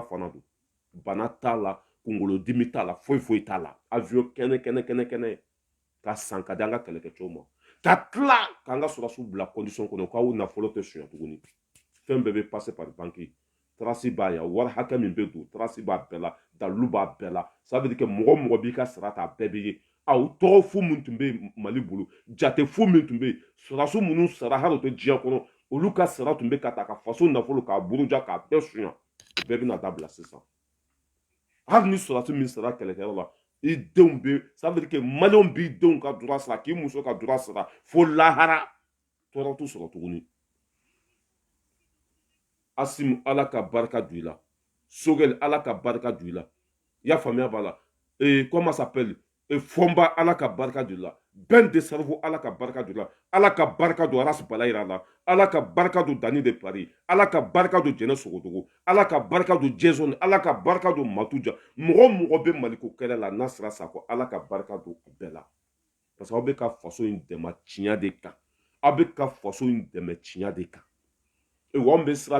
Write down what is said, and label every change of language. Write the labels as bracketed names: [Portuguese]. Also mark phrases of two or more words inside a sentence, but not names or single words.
[Bambara] fana don bana t'a la kunkolodimi t'a la foyi t'a la avion kɛnɛ ka sankadi an ka kɛlɛkɛcɛw ma ka tila k'an ka sɔrɔsiw bila condition kɔnɔ k'aw nafolo tɛ suɲɛ tuguni fɛn bɛɛ bɛ [French] passer par banque [Bambara] tarasi b'a ya wari hakɛ min bɛ don tarasi b'a bɛɛ la dalilu b'a bɛɛ la [French] ça veut dire que [Bambara] mɔgɔ mɔgɔ b'i ka sara ta a bɛɛ bɛ ye aw tɔgɔ fu min tun bɛ yen mali bolo jate fu min tun bɛ yen sɔrɔsiw minnu sara hali o tɛ diɲɛ kɔnɔ olu ka sara tun bɛ ka ta ka faso nafolo k'a buruja k'a bɛɛ suɲɛ o bɛɛ bɛna dabila sisan hali ni sɔrɔsi min sara kɛlɛkɛyɔrɔ la i denw bɛ [French] ça veut dire que [Bambara] maliyɛnw b'i denw ka droit sara k'i muso ka droit sara fo lahara tɔɔrɔ t'u sɔrɔ tuguni Asim ala ka barika don i la Sogel ala ka barika don i la i y'a faamuya b'a la [French] comment ça s'appelle [Bambara] Fɔnba ala ka barika don i la Ben de Sarifo ala ka barika don i la ala ka barika don Aras Balayira la ala ka barika don Dani de Paris ala ka barika don Jɛnɛ Sogodogo ala ka barika don Jason ala ka barika don Matuja mɔgɔ mɔgɔ bɛ Maliko kɛlɛ la n'a sera Sako ala ka barika don u bɛɛ la [French] parce que [Bambara] aw bɛ ka faso in dɛmɛ tiɲɛ de kan aw bɛ ka faso in dɛmɛ tiɲɛ de kan an bɛ sira